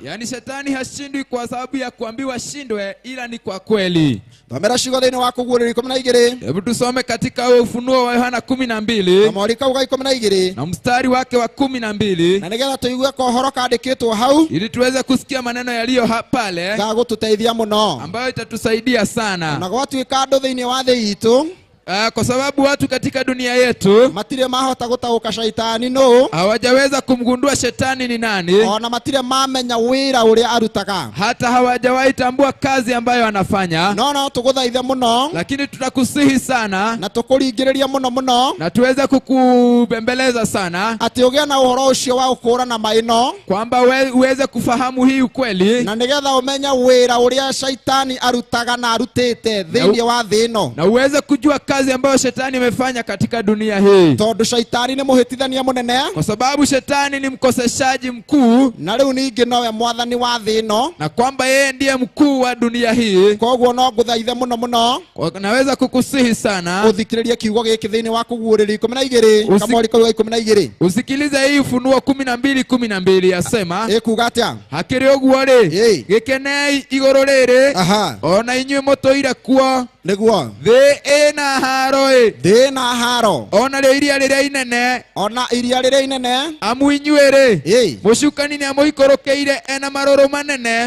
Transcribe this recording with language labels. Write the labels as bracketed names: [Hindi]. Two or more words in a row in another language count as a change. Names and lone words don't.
[Swahili] Yani shetani hashindwi kwa sababu ya kuambiwa shindwe, ila ni kwa kweli. [Kikuyu] Thomera ciugo thiini wa Kũguũrĩrio 12. [Swahili] Hebu tusome katika Ufunuo wa Yohana 12 [Kikuyu] na mwari kauga 12 [Swahili] na mstari wake wa 12, [Kikuyu] na nigetha tuigue ko horo kandikitwo hau [Swahili] ili tuweze kusikia maneno yaliyo pale [Kikuyu] ga gututeithia muno, [Swahili] ambayo itatusaidia sana. [Kikuyu] na gwatuika andu thiini wa thĩ itu [Swahili] Kwa sababu watu katika dunia yetu [Kikuyu] matire mahota gutaguka shaitani no, [Swahili] hawajaweza kumgundua shetani ni nani, [Kikuyu] ona matire mamenya wira uria arutaga, [Swahili] hata hawajawahi tambua kazi ambayo anafanya. [Kikuyu] no tuguthaithe muno, [Swahili] Lakini tutakusihi sana [Kikuyu] na tukuringiriria muno [Swahili] na tuweze kukubembeleza sana [Kikuyu] ati ugia na uhoro ucio wa ukurana maino, [Swahili] kwamba uweze kufahamu hii ukweli, [Kikuyu] na nigetha umenya wira uria shaitani arutaga na arutite thiini wa thĩ ino, [Swahili] na uweze kujua kazi ambayo shetani amefanya katika dunia hii. [Kikuyu] tondu shaitani ni muhitithania munene, [Swahili] Kwa sababu shetani ni mkoseshaji mkuu, [Kikuyu] na riu ningi nowe mwathani wa thĩ ino, [Swahili] na kwamba yeye ndiye mkuu wa dunia hii. [Kikuyu] koguo no nguthaithe muno [Swahili] Naweza kukusihi sana [Kikuyu] uthikiririe kiugo giki thiini wa Kũguũrĩrio 12 kamwari kauga 12. [Swahili] usikilize hii Ufunuo 12:12 yasema, [Kikuyu] ikuga atia? hakiri uguo ri gikenei iguru riri, ona inyuĩ mũtũire kuo niguo thĩ ĩna haro thĩ na haro, ona rĩo iria rĩrĩa inene, ona iria rĩrĩa inene, amu inyuĩ rĩ mũcukani nĩ amũikũrũkĩire ena marũrũ manene,